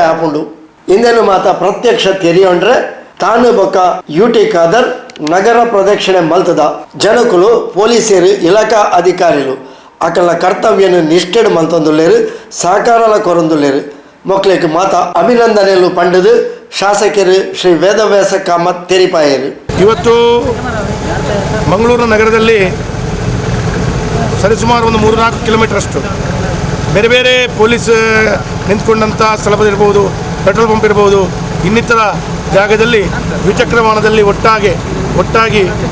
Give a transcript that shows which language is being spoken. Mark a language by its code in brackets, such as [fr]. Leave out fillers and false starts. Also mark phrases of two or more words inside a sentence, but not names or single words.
[tcy] ಇಂದೇನು ಮಾತ ಪ್ರತ್ಯಕ್ಷ ತೆರೆಯೊಂಡ್ರೆ ತಾನು ಬೊಕ್ಕ ಯುಟಿ ಖಾದರ್ ನಗರ ಪ್ರದಕ್ಷಿಣೆ ಮಲ್ತದ ಜನಕುಲು ಪೊಲೀಸರು ಇಲಾಖಾ ಅಧಿಕಾರಿಗಳು ಅಕಲ ಕರ್ತವ್ಯನು ನಿಷ್ಠೆಡು ಮಂತೊಂದುಲ್ಲೇರು ಸಹಕಾರಲ ಕೊರೊಂದುಲ್ಲೇರು ಮೊಕ್ಲೆಕ್ ಮಾತ ಅಭಿನಂದನೆಗಳು ಪಂಡದು ಶಾಸಕರು ಶ್ರೀ ವೇದವ್ಯಾಸ ಕಾಮತ್ ತೆರಿಪಾಯರು. [kn] ಇವತ್ತು ಮಂಗಳೂರು ನಗರದಲ್ಲಿ ಸರಿಸುಮಾರು ಒಂದು 3-4 ಕಿಲೋಮೀಟರಷ್ಟು ಬೇರೆ ಬೇರೆ ಪೊಲೀಸ್ ನಿಂತ್ಕೊಂಡಂಥ ಸ್ಥಳವಿರ್ಬೋದು, ಪೆಟ್ರೋಲ್ ಪಂಪ್ ಇರ್ಬೋದು, ಇನ್ನಿತರ ಜಾಗದಲ್ಲಿ ದ್ವಿಚಕ್ರ ವಾಹನದಲ್ಲಿ ಒಟ್ಟಾಗಿ